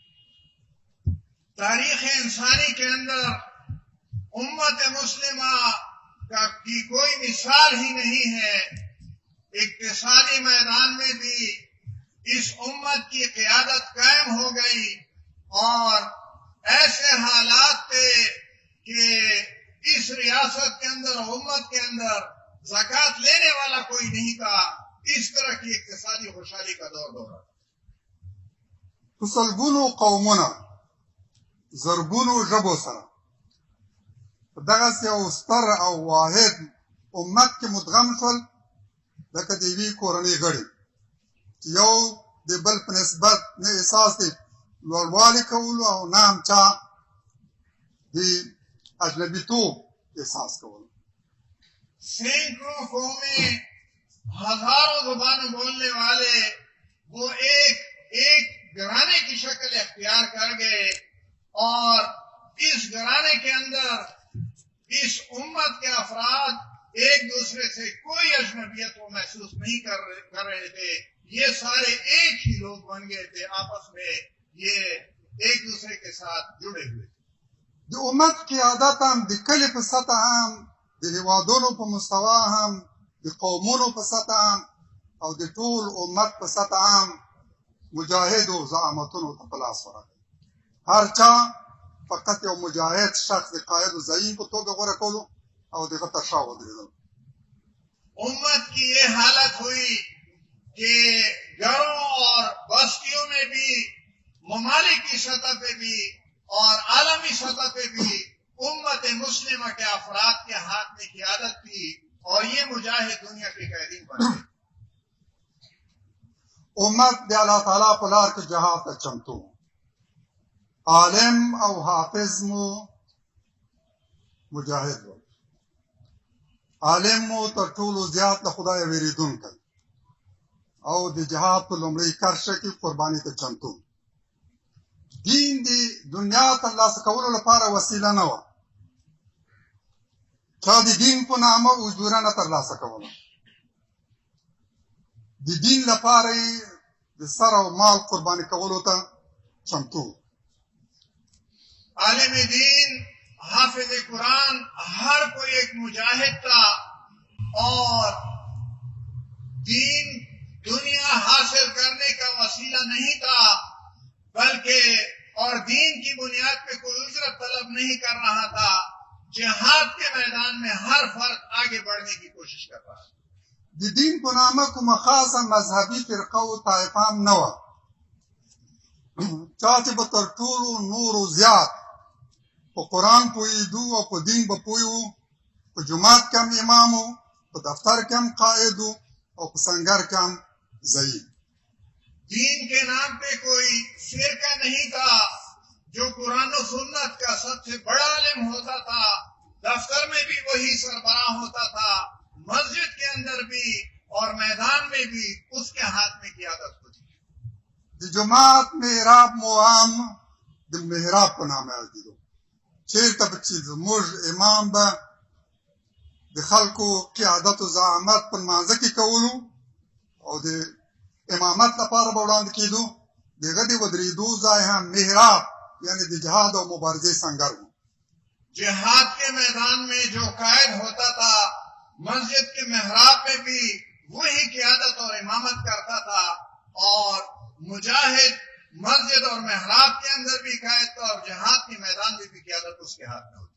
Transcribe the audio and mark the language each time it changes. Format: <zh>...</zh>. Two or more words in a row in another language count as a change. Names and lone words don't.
<ur>تاریخ انسانی کے اندر امت مسلمہ کی کوئی مثال ہی نہیں ہے. اقتصادی میدان میں بھی اس امت کی قیادت قائم ہو گئی، اور ایسے حالات تھے کہ اس ریاست کے اندر، امت کے اندر زکات لینے والا کوئی نہیں تھا. اس طرح کی اقتصادی خوشحالی کا دور دورہ.</ur> <ps>په سلګونو قومونه، زرګونو ژبو سره په دغسې یو ستر او واحد امت کې مدغم شول، لکه د یوې کورنۍ غړي چې یو د بل په نسبت نه احساس د لوړوالي کولو او نه هم چا د اجنبیتوب احساس کول.</ps> <ur>سینکڑوں قومیں، ہزاروں زبانیں بولنے والے وہ ایک گھرانے کی شکل اختیار کر گئے، اور اس گھرانے کے اندر اس امت کے افراد ایک دوسرے سے کوئی اجنبیت وہ محسوس نہیں کر رہے تھے. یہ سارے ایک ہی لوگ بن گئے تھے، آپس میں یہ ایک دوسرے کے ساتھ جڑے ہوئے.</ur> <ps>د امت قیادت هم د کلي په سطح هم د هیوادونو په مستوا هم د قومونو په سطح هم او د ټول امت په سطح هم مجاهدو زعامتونو ته په لاس ورغی. هر چا فقط یو مجاهد شخص د قائد و زعیم په توګه غوره کولو او دغه تر شا ودرېدل.</ps> <ur>امت کی یہ حالت ہوئی کہ گھروں اور بستیوں میں بھی، ممالک کی سطح پہ بھی اور عالمی سطح پہ بھی امت مسلمہ کے افراد کے ہاتھ میں قیادت تھی، اور یہ مجاہد دنیا کے قائدین بن گئے.</ur> <ps>امت د الله تعالی په لار کې جهاد ته چمتو. عالم او حافظ مو مجاهد و. عالم مو تر ټولو زیات له خدای ویریدونکی او د جهاد په لومړۍ کرښه کې قرباني ته چمتو. دین د دنیا ترلاسه کولو لپاره وسیله نه وه. چا د دین په نامه اجوره نه ترلاسه کوله. د دین لپاره یې د سر او مال قرباني کولو ته چمتو.</ps> <ur>عالم دین، حافظ قرآن، ہر کوئی ایک مجاہد تھا، اور دین دنیا حاصل کرنے کا وسیلہ نہیں تھا، بلکہ اور دین کی بنیاد پہ کوئی اجرت طلب نہیں کر رہا تھا. جہاد کے میدان میں ہر فرد آگے بڑھنے کی کوشش کر رہا تھا.</ur> <ps>د دین په نامه کومه خاصه مذهبي فرقه او طایفه هم نه وه. چا چې به تر ټولو نورو زیات په قرآن پوهېدو او په دین به پوه و، په جومات کې هم امام و، په دفتر کې هم قائد و، او په سنگر کې هم ضعیف.</ps> <ur>دین کے نام پہ کوئی فرقہ نہیں تھا. جو قرآن و سنت کا سب سے بڑا عالم ہوتا تھا، دفتر میں بھی وہی سربراہ ہوتا تھا، مسجد کے اندر بھی اور میدان میں بھی اس کے ہاتھ میں قیادت ہوتی.</ur> <ps>د جومات محراب مو هم د محراب په نامه یادېدو. چېرته به چې زموږ امام به د خلکو قیادت و زعامت په لمانځه کې کولو او د امامت لپاره به وړاندې کېدو، د هغه د ودرېدو ځای هم محراب یعنی د جهاد او مبارزې سنگر و.</ps> <ur>جہاد کے میدان میں جو قائد ہوتا تھا، مسجد کے محراب میں بھی وہی قیادت اور امامت کرتا تھا، اور مجاہد مسجد اور محراب کے اندر بھی قائد تھا، اور جہاد کے میدان میں بھی قیادت اس کے ہاتھ میں ہوتی.</ur>